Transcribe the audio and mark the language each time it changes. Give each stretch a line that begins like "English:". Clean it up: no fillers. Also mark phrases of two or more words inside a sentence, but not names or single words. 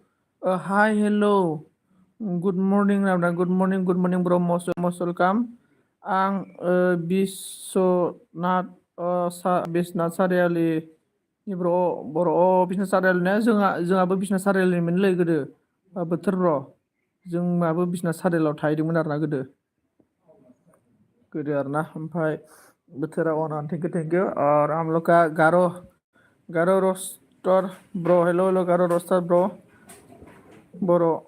English: hi hello good morning
Bodo: ब्र
English: most welcome
Bodo: आं बिस्वनाथ सारियालि बर' बिसनाथ सारियालिना जोंहाबो बिसनाथ सारियालिमोनलै गोदो बोथोर र' जोंहाबो बिसनाथ सारियालियाव थाहैदोंमोन आरोना गोदो आरोना ओमफ्राय बोथोरा थेंकिउ
Hindi: और हम लोग का
Bodo: गारो रोस्टर ब्रो हेलो गारो रोस्टर ब्रो बर'